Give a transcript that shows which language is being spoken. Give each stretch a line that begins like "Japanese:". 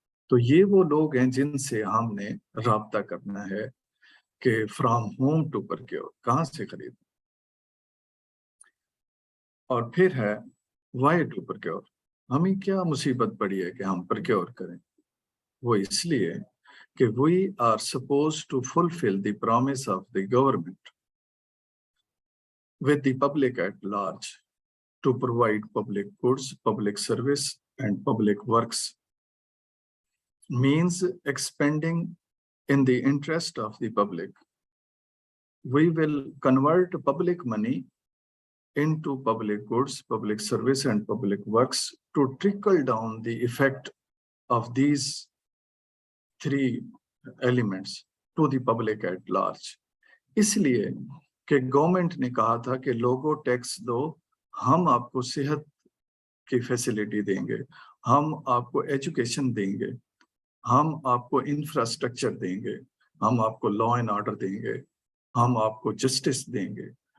Hindi: तो ये वो लोग हैं जिनसे हमने राब्ता करना है कि
English: from whom to procure,
Hindi: कहाँ से खरीद। और फिर है
English: why to procure,
Hindi: हमें क्या मुसीबत पड़ी है कि हम प्रोक्योर करें। वो इसलिए कि
English: we are supposed to fulfill the promise of the government with the public at large to provide public goods, public service, and public works, means expending in the interest of the public. We will convert public money into public goods, public service, and public works to trickle down the effect of these three elements to the public at large.
Hindi: इसलिए कि government ने कहा था कि लोगों tax दो, हम आपको सेहत की फैसिलिटी देंगे, हम आपको एजुकेशन देंगे, हम आपको इंफ्रास्ट्रक्चर देंगे, हम आपको लॉ एंड ऑर्डर देंगे, हम आपको जस्टिस देंगे।